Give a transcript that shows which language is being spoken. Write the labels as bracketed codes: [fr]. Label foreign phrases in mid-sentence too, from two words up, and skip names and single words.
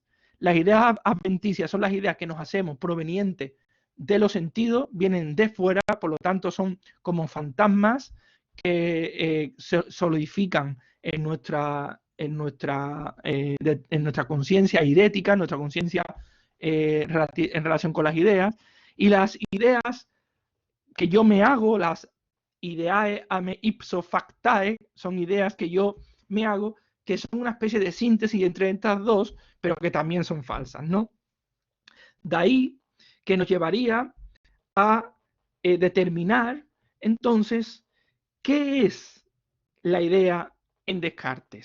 [es] Las ideas adventicias son las ideas que nos hacemos provenientes de los sentidos, vienen de fuera, por lo tanto son como fantasmas que se solidifican en nuestra conciencia idética, en nuestra conciencia en relación con las ideas. Y las ideas que yo me hago, las [la] ideae a me ipso factae, [es] son ideas que yo me hago, que son una especie de síntesis entre estas dos, pero que también son falsas, ¿no? De ahí que nos llevaría a determinar entonces qué es la idea en Descartes.